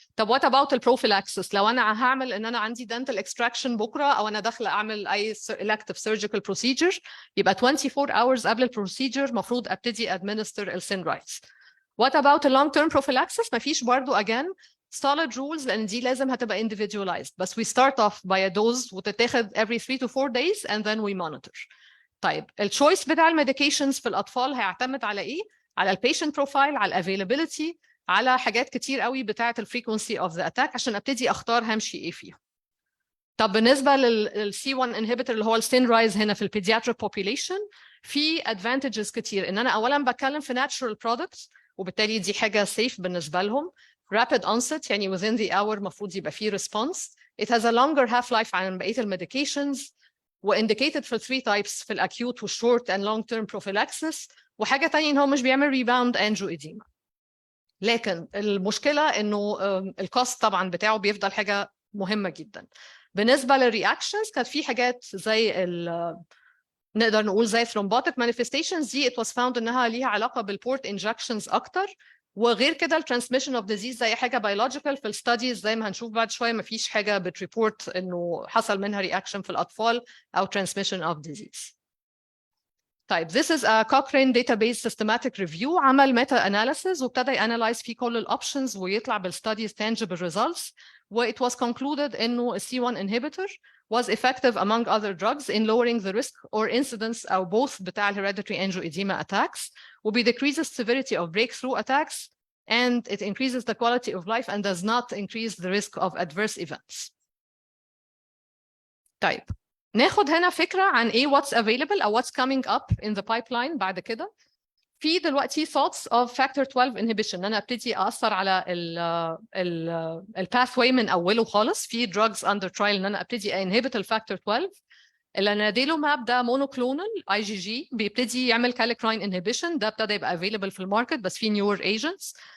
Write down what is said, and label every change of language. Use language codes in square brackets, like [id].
[ar] طب [en] what about [ar] البروفيلاكسس؟ لو انا هعمل ان انا عندي [en] dental extraction [ar] بكره، او انا داخله اعمل اي [en] elective surgical procedure، [ar] يبقى [en] 24 hours [ar] قبل البروسيجر المفروض ابتدي administer السين رايتس. [en] What about the long term prophylaxis؟ [ar] مفيش برضو [en] again solid rules، [ar] لان دي لازم هتبقى [en] individualized، بس we start off by a dose وتتاخد every 3 to 4 days and then we monitor. [ar] طيب التشويس بتاع الميديكيشنز في الاطفال هيعتمد على ايه؟ على البيشنت بروفايل، على الافيلابيلتي، على حاجات كتير قوي بتاعه الفريكونسي اوف ذا اتاك عشان ابتدي اختار همشي ايه فيهم. طب بالنسبه للسي 1 انهبيتور اللي هو السين رايز هنا في البيدياتريك بوبيليشن، في ادفانتجز كتير. ان انا اولا بتكلم في ناتشورال برودكتس، وبالتالي دي حاجه سيف بالنسبه لهم. [en] rapid onset يعني within the hour المفروض يبقى فيه response. It has a longer half life [ar] عن بقيه الميديكيشنز، [en] وindicated for 3 types [ar] في الاكيوت والشورت [en] and long term prophylaxis. [ar] وحاجه ثانيه ان هو مش بيعمل [en] rebound angioedema. [ar] لكن المشكله انه الكوست طبعا بتاعه بيفضل حاجه مهمه جدا. بالنسبه للرياكشنز كانت في حاجات زي نقدر نقول زي [en] thrombotic manifestations، [ar] دي [en] it was found [ar] انها ليها علاقه بالبورت injections اكتر. وغير كده الترانسميشن اوف ديزيز زي حاجه بيولوجيكال في الستاديز زي ما هنشوف بعد شويه، ما فيش حاجه بتريبورت انه حصل منها رياكشن في الاطفال او ترانسميشن اوف ديزيز. [en] طيب this is a Cochrane database systematic review، عمل meta analysis [ar] وابتدى يanalyze فيه كل الاوبشنز ويطلع [en] بالstudies tangible results. و it was concluded انه a C1 inhibitor was effective among other drugs in lowering the risk or incidence أو both بتاع hereditary angioedema attacks، وبي decreases severity of breakthrough attacks, and it increases the quality of life and does not increase the risk of adverse events. [ar] طيب ناخد هنا فكرة عن ايه [en] what's available [ar] أو [en] what's coming up in the pipeline [ar] بعد كده. في دلوقتي [en] thoughts of factor 12 inhibition، [ar] أنا أبتدي أثر على ال pathway من أوله خالص. في [en] drugs under trial [ar] إن أنا أبتدي inhibit الفاكتور 12. اللي ناديله ماب ده monoclonal IgG بيبتدي يعمل [en] kallikrein inhibition، [ar] ده ابتدى يبقى available في الماركت بس في [en] newer agents.